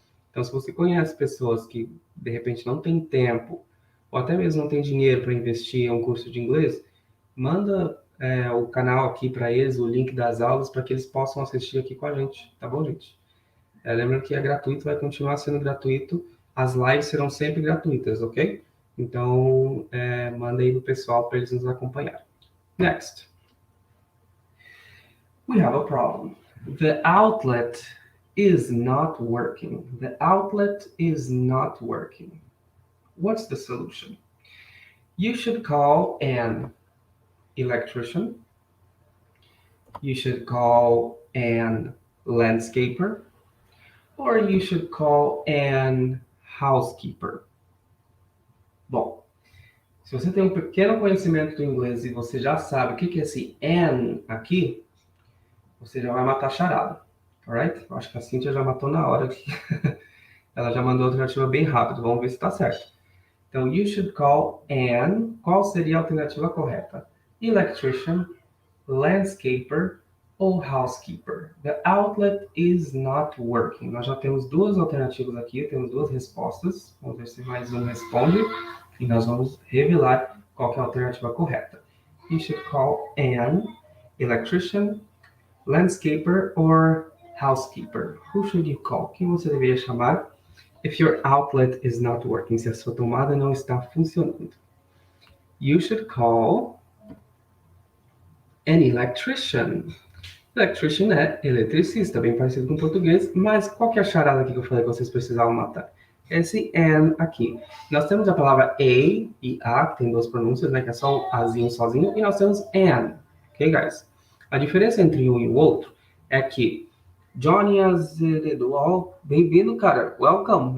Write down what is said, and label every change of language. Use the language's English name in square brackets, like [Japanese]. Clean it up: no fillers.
[Portuguese] Então, se você conhece pessoas que, de repente, não têm tempo ou até mesmo não tem dinheiro para investir em um curso de inglês, manda o canal aqui para eles, o link das aulas, para que eles possam assistir aqui com a gente. Tá bom, gente? Lembrando que é gratuito, vai continuar sendo gratuito. As lives serão sempre gratuitas, ok? Então, manda aí pro pessoal para eles nos acompanharem. [English] Next. We have a problem. The outlet is not working. The outlet is not working. What's the solution? You should call an electrician. You should call an landscaper. Or you should call an housekeeper. [Portuguese] Bom, se você tem um pequeno conhecimento do inglês e você já sabe o que é esse an aqui, você já vai matar a charada, [English] alright? [Portuguese] Eu acho que a Cíntia já matou na hora aqui. Ela já mandou a alternativa bem rápido, vamos ver se está certo. Então, [English] you should call an, [Portuguese] qual seria a alternativa correta? Electrician, landscaper ou housekeeper. [English] The outlet is not working. [Portuguese] Nós já temos duas alternativas aqui, temos duas respostas. Vamos ver se mais um responde. E nós vamos revelar qual que é a alternativa correta. [English] You should call an electrician, landscaper or housekeeper. Who should you call? [Portuguese] Quem você deveria chamar [English] if your outlet is not working? [Portuguese] Se a sua tomada não está funcionando. [English] You should call an electrician. [Portuguese] Electrician é eletricista, bem parecido com o português, mas qual que é a charada aqui que eu falei que vocês precisavam matar? Esse an aqui. Nós temos a palavra a e a, que tem duas pronúncias, né, que é só o azinho sozinho, e nós temos an, [English] ok, guys? [Portuguese] A diferença entre um e o outro é que Johnny Azevedo, bem-vindo, cara, [English] welcome.